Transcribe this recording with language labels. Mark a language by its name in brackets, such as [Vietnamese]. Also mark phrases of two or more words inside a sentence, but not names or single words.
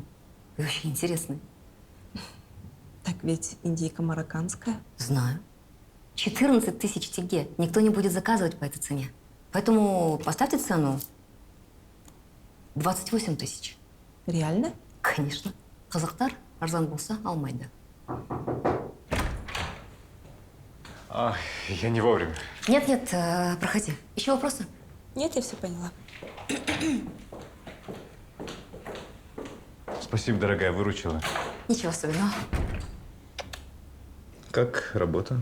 [Russian] Вы вообще интересный. Так ведь индейка марокканская. Знаю. 14 тысяч тенге. Никто не будет заказывать по этой цене. Поэтому поставьте цену 28 тысяч. Реально? Конечно. [Kazakh] Казахтар арзан болса алмайды. [Russian] Я не вовремя. Нет, проходи. Еще вопросы? Нет, я все поняла. Спасибо, дорогая, выручила. Ничего особенного. Как работа?